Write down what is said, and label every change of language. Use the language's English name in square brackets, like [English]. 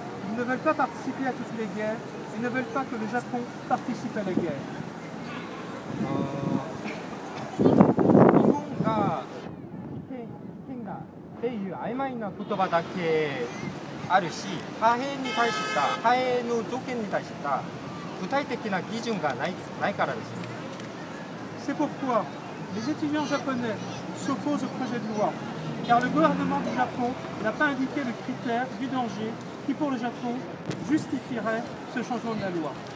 [French] Ils ne veulent pas participer à toutes les guerres. Ils ne veulent pas que le Japon participe à la guerre. [Japanese] 日本が危険だっていう曖昧な言葉だけあるし、派兵の条件に対した具体的な基準がないからです。 [French] C'est pourquoi les étudiants japonais s'opposent au projet de loi, car le gouvernement du Japon n'a pas indiqué le critère du danger qui, pour le Japon, justifierait ce changement de la loi.